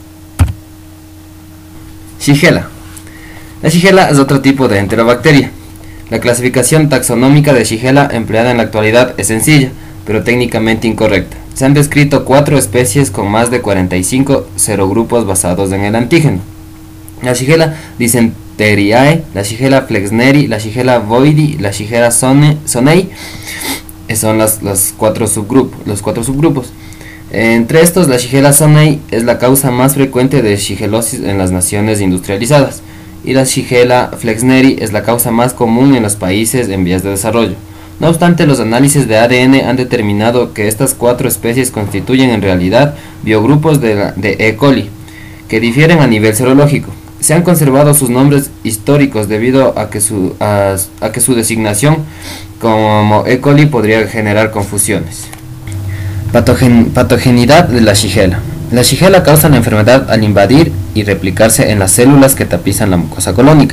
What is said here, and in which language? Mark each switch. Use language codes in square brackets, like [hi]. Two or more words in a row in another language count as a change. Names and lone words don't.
[es] Shigella. La Shigella es otro tipo de enterobacteria. La clasificación taxonómica de Shigella empleada en la actualidad es sencilla, pero técnicamente incorrecta. Se han descrito 4 especies con más de 45 serogrupos basados en el antígeno. La Shigella dysenteriae, la Shigella flexneri, la Shigella boydi, la Shigella sonei son los 4 subgrupos. Entre estos, la Shigella sonnei es la causa más frecuente de shigellosis en las naciones industrializadas, y la Shigella flexneri es la causa más común en los países en vías de desarrollo. No obstante, los análisis de ADN han determinado que estas 4 especies constituyen en realidad biogrupos de E. coli, que difieren a nivel serológico. Se han conservado sus nombres históricos debido a que su designación como E. coli podría generar confusiones. Patogenidad de la Shigella. La Shigella causa la enfermedad al invadir y replicarse en las células que tapizan la mucosa colónica.